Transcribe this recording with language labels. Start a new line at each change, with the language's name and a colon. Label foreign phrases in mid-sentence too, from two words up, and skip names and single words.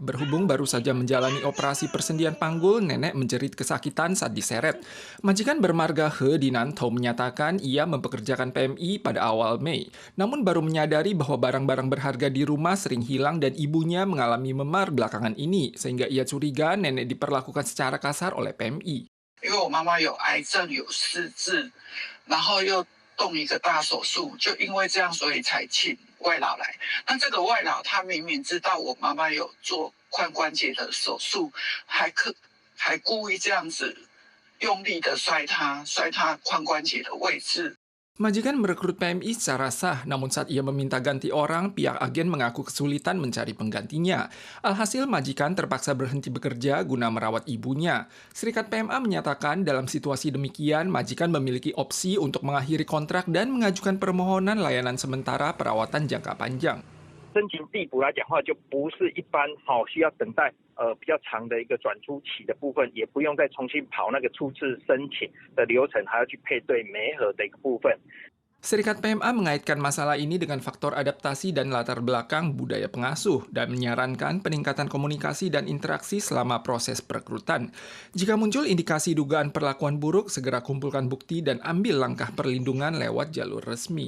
Indonesian: Berhubung baru saja menjalani operasi persendian panggul, nenek menjerit kesakitan saat diseret. Majikan bermarga He di Nantho menyatakan ia mempekerjakan PMI pada awal Mei. Namun baru menyadari bahwa barang-barang berharga di rumah sering hilang dan ibunya mengalami memar belakangan ini. Sehingga ia curiga nenek diperlakukan secara kasar oleh PMI.
Chinese: 因为我妈妈有癌症、有失智，然后又动一个大手术，就因为这样，所以才请外劳来。那这个外劳他明明知道我妈妈有做髋关节的手术，还故意这样子用力的摔她髋关节的位置。
Indonesian: Majikan merekrut PMI secara sah, namun saat ia meminta ganti orang, pihak agen mengaku kesulitan mencari penggantinya. Alhasil, majikan terpaksa berhenti bekerja guna merawat ibunya. Serikat PMA menyatakan dalam situasi demikian, majikan memiliki opsi untuk mengakhiri kontrak dan mengajukan permohonan layanan sementara perawatan jangka panjang.
Chinese: 申请递补来讲话，就不是一般需要等待比较长的一个转出期的部分，也不用再重新跑那个初次申请的流程，还要去配对媒合的一个部分。
Indonesian: Serikat PMA mengaitkan masalah ini dengan faktor adaptasi dan latar belakang budaya pengasuh dan menyarankan peningkatan komunikasi dan interaksi selama proses perekrutan. Jika muncul indikasi dugaan perlakuan buruk, segera kumpulkan bukti dan ambil langkah perlindungan lewat jalur resmi.